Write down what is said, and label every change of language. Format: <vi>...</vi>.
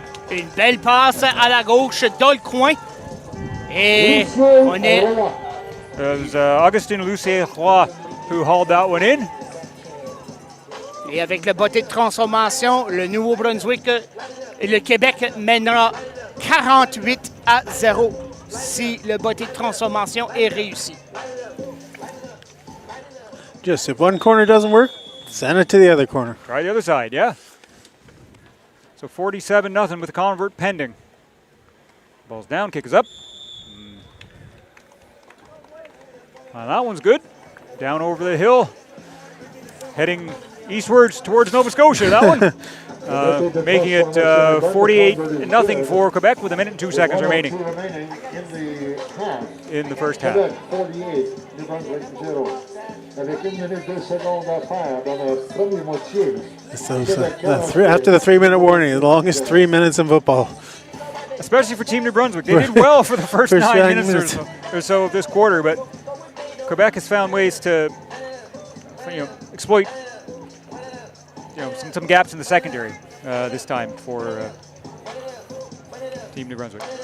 <fr>Une belle passe à la gauche dans le coin. Et on est...</fr> <en>It was Augustin Lucier-Roy who hauled that one in.</en> <fr>Et avec le botté de transformation, le Nouveau-Brunswick et le Québec mènera 48-0 si le botté de transformation est réussi.</fr> <en>Just if one corner doesn't work, send it to the other corner. Try the other side, yeah. So 47-0 with the convert pending. Ball's down, kick is up. That one's good. Down over the hill, heading eastwards towards Nova Scotia. That one making it 48-0 for Quebec with 1 minute and 2 seconds remaining. In the in the first half. Quebec 48, New Brunswick 0.</en> <fr>Avec 1 minute 2 secondes à faire dans la première moitié.</fr> <en>After the 3-minute warning, the longest 3 minutes in football. Especially for Team New Brunswick. They did well for the first 9 minutes or so of this quarter, but Quebec has found ways to exploit some gaps in the secondary this time for Team New Brunswick.</en>